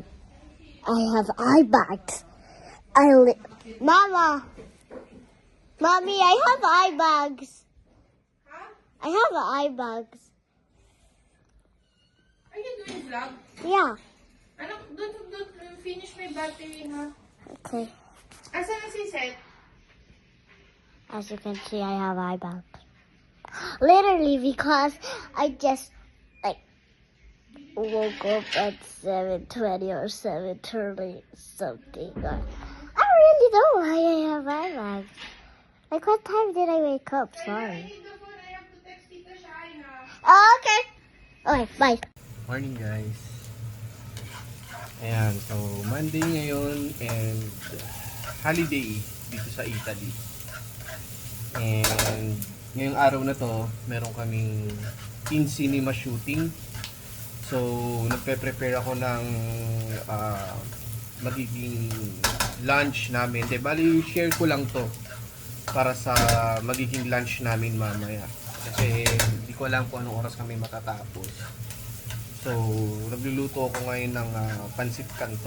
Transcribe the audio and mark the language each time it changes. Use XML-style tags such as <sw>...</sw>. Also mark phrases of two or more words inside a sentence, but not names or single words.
<en>I have eye bags. Mama, mommy, I have eye bags. I have eye bags. Are you doing vlog? Yeah. Ano, don't finish my battery, ha? Okay.</en> <tl>Asan na si Seth?</tl> <en>As you can see, I have eye bags. Literally, because I just woke up at 7:20 or 7:30 something. I really don't know why I have eye bags. Like, what time did I wake up? Sorry. I have to text Tita Shaina. Oh, okay. Okay, bye. Morning guys.</en> <tl>Ayan, so Monday ngayon</tl> <en>and holiday</en> <tl>dito sa Italy. And ngayong araw na to, meron kaming</tl> <en>in-cinema shooting.</en> <tl>So, nagpe-prepare ako ng magiging lunch namin. Bali, share ko lang to para sa magiging lunch namin mamaya. Kasi hindi ko alam kung anong oras kami matatapos. So, nagluluto ako ngayon ng pansit canton.</tl>